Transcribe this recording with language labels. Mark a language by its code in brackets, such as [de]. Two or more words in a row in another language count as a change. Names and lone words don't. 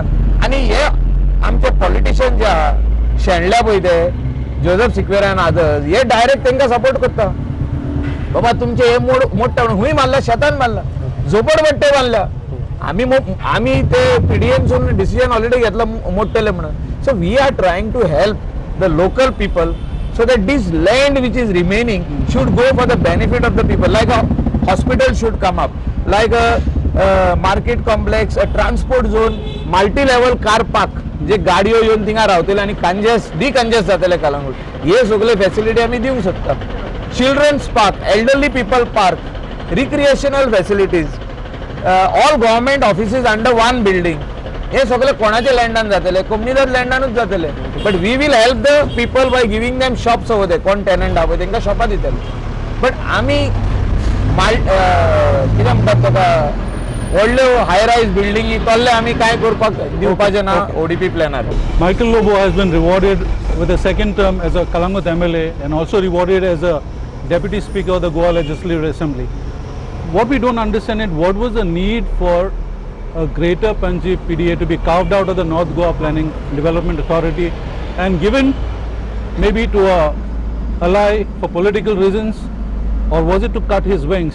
[kok] आणि हे आमचे पॉलिटिशियन जे आहा शेणल्या पळय ते जोसेफ सिक्वेरा अदर्स हे डायरेक्ट तांकां सपोर्ट करता. बाबा तुमचे हे मोठे हुंय मारला, शेतान मारला, झोपडपट्टे बांधल्या. आम्ही ते पीडीएमसून डिसिजन ऑलरेडी घेतला मोठेले म्हणून. [en] so we are trying to help the local people so that this land which is remaining should go for the benefit of the people. Like a hospital should come up, like a market complex, a transport zone, multi-level car park. [kok] जे गाडयो येऊन थिंगा रावतले आणि डिकंजेस्ट जातले कलंगूट, हे सगळे फॅसिलिटी आम्ही दिवंक शकता. [en] children's park, elderly people park, recreational facilities, all government offices under one building. [kok] हे सगळे कोणाचे लँडान जातले, कम्युनिदार लँडानूच जातले. [en] but we will help the people by giving them shops over there. [kok] कोण टेनंट आहा तांकां शॉपां दितले. बट आमी कितें म्हणटात ताका व्हडल्यो [en] high rise [kok] बिल्डिंगी तल्ले आमी काय करपाक दिवपाचे ना ओडीपी प्लॅनार. [en] Michael Lobo has been rewarded with a second term as a Kalangut MLA and also rewarded as a Deputy Speaker of the Goa Legislative Assembly. What we don't understand is what was the need for a Greater Panji PDA to be carved out of the North Goa Planning Development Authority and given maybe to a ally for political reasons, or was it to cut his wings?